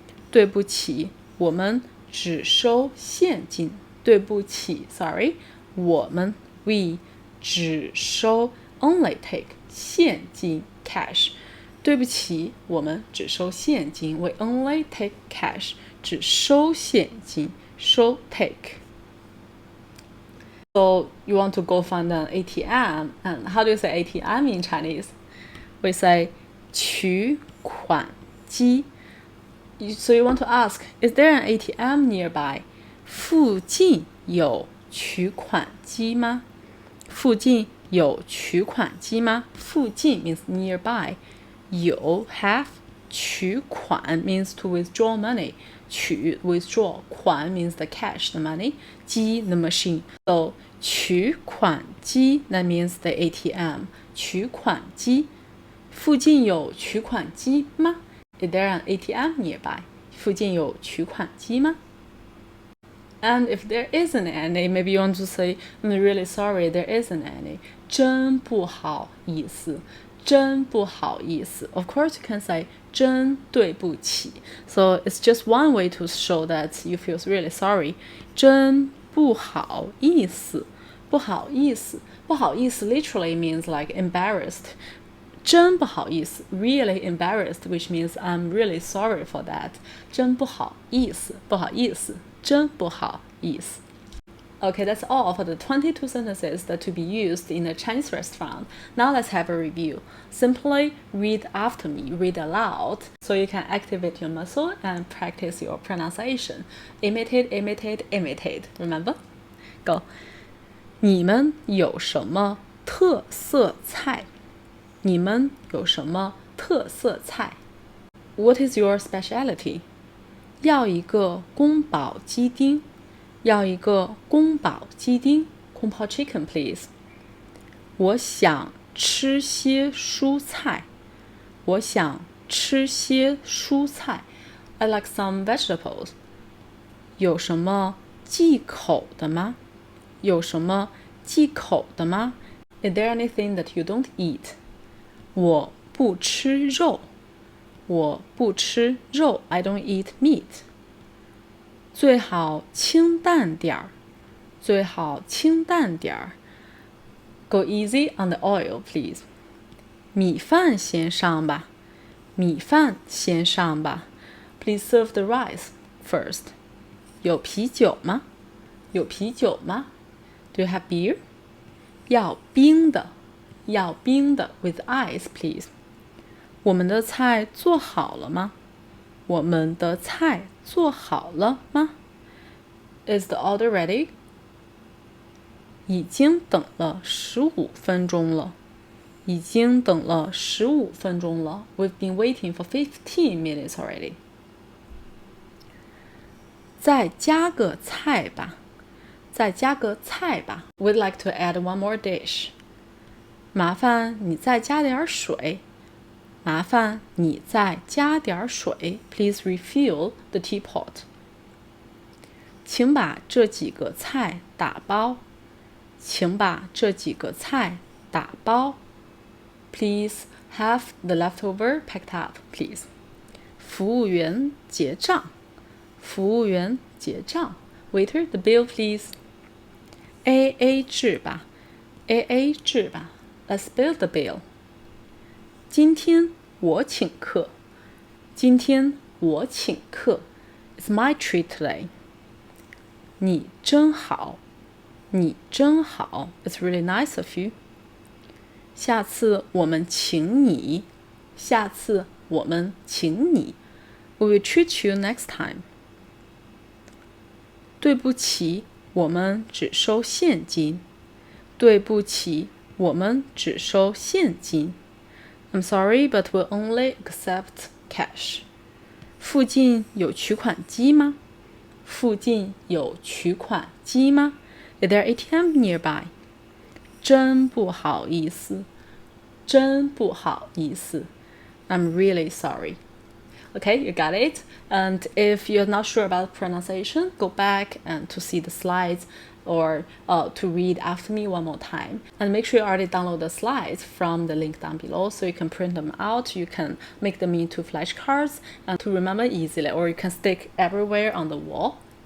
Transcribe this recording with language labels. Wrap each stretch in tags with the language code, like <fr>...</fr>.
<zh>对不起，我们只收现金。对不起 sorry, 我们</zh> <en>we</en> <zh>只收</zh> <en>only take</en> <zh>现金</zh> <en>cash。</en> <zh>对不起，我们只收现金</zh> <en>we only take cash</en> <zh>只收现金收</zh> <en>take。 So you want to go find an ATM, and how do you say ATM in Chinese? We say 取款机。 So you want to ask, is there an ATM nearby?</en> <zh>附近有取款机吗？附近有取款机吗？</zh> <en>附近 means nearby. 有 have 取款 means to withdraw money. 取 withdraw 款 means the cash, the money. 机 the machine. So 取款机 that means the ATM.</en> <zh>取款机。附近有取款机吗？</zh> <en>Is there an ATM nearby?</en> <zh>附近有取款机吗？</zh> <en>And if there isn't any, maybe you want to say, I'm really sorry, there isn't any.</en> <zh>真不好意思，真不好意思。</zh> <en>Of course, you can say</en> <zh>真对不起。</zh> <en>So it's just one way to show that you feel really sorry.</en> <zh>真不好意思，不好意思，不好意思</zh> <en>literally means like embarrassed.</en> <zh>真不好意思</zh> <en>really embarrassed, which means I'm really sorry for that.</en> <zh>真不好意思，不好意思，真不好意思。</zh> <en>Okay, that's all for the 22 sentences that to be used in a Chinese restaurant. Now let's have a review. Simply read after me, read aloud, so you can activate your muscle and practice your pronunciation. Imitate, imitate, imitate. Remember? Go.</en> <zh>你们有什么特色菜？你们有什么特色菜？</zh> <en>What is your speciality?</en> <zh>要一个宫保鸡丁，要一个宫保鸡丁</zh> <en>Kung Pao chicken, please.</en> <zh>我想吃些蔬菜，我想吃些蔬菜</zh> <en>I like some vegetables.</en> <zh>有什么忌口的吗？有什么忌口的吗？</zh> <en>Is there anything that you don't eat?</en> <zh>我不吃肉，我不吃肉</zh> <en>I don't eat meat.</en> <zh>最好清淡点儿，最好清淡点儿。</zh> <en>Go easy on the oil, please.</en> <zh>米饭先上吧，米饭先上吧。</zh> <en>Please serve the rice first.</en> <zh>有啤酒吗？有啤酒吗？</zh> <en>Do you have beer?</en> <zh>要冰的，要冰的</zh> <en>with ice, please.</en> <zh>我们的菜做好了吗？我们的菜做好了吗？</zh> <en>Is the order ready?</en> <zh>已经等了15分钟了，已经等了15分钟了。</zh> <en>We've been waiting for 15 minutes already.</en> <zh>再加个菜吧，再加个菜吧。</zh> <en>We'd like to add one more dish.</en> <zh>麻烦你再加点水，麻烦你再加点水。</zh> <en>Please refill the teapot.</en> <zh>请把这几个菜打包，请把这几个菜打包。</zh> <en>Please have the leftover packed up, please.</en> <zh>服务员结账，服务员结账。</zh> <en>Waiter, the bill, please.</en> <zh>AA 制吧 ，AA 制吧。</zh> <en>Let's bill the bill.</en> <zh>今天我请客，今天我请客。</zh> <en>It's my treat today.</en> <zh>你真好，你真好。</zh> <en>It's really nice of you.</en> <zh>下次我们请你，下次我们请你。</zh> <en>We will treat you next time.</en> <zh>对不起，我们只收现金。对不起，我们只收现金。</zh> <en>I'm sorry, but we'll only accept cash.</en> <zh>附近有取款机吗？附近有取款机吗？</zh> <en>Is there ATM nearby?</en> <zh>真不好意思，真不好意思。</zh> <en>I'm really sorry. Okay, you got it. And if you're not sure about pronunciation, go back and to see the slides or to read after me one more time. And make sure you already download the slides from the link down below so you can print them out. You can make them into flashcards and to remember easily, or you can stick everywhere on the wall.</en>